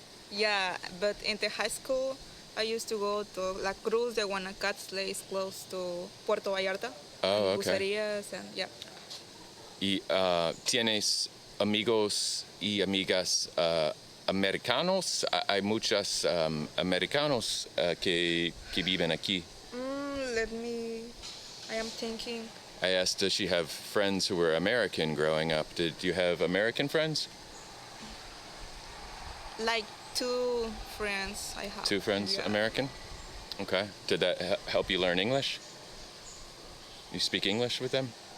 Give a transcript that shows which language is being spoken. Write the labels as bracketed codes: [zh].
[en] Yeah, but in the high school, I used to go to La Cruz de Guanacaste, is close to Puerto Vallarta. Oh, and okay. Bucerías, and yeah. [es] ¿Y tienes amigos y amigas americanos? Hay muchos americanos que viven aquí. [en] I am thinking. I asked, does she have friends who were American growing up? Did you have American friends? Like 2 friends I have. 2 friends, Yeah. American? Okay. Did that help you learn English? You speak English with them?